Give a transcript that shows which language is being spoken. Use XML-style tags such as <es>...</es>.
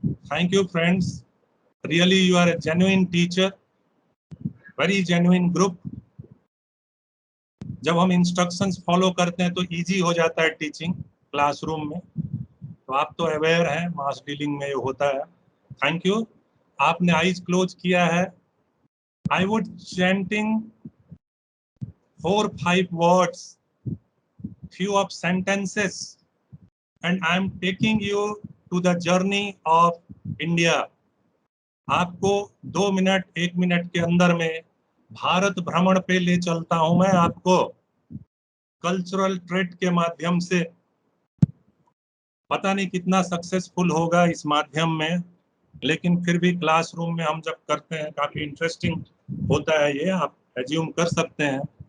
<en>Thank you friends, really you are a genuine teacher, very genuine group.</en> <hi>जब हम instructions follow करते हैं तो इजी हो जाता है टीचिंग क्लासरूम में. तो आप तो अवेयर हैं, मास डीलिंग में ये होता है. Thank you. आपने आईज क्लोज किया है.</hi> <en>I would chanting 4-5 words, few of sentences, and I am taking you to the journey of India.</en> <hi>आपको 2 मिनट 1 मिनट के अंदर में भारत भ्रमण पे ले चलता हूं मैं आपको कल्चरल ट्रेट के माध्यम से. पता नहीं कितना सक्सेसफुल होगा इस माध्यम में, लेकिन फिर भी क्लासरूम में हम जब करते हैं काफी इंटरेस्टिंग होता है, ये आप एज्यूम कर सकते हैं.</hi>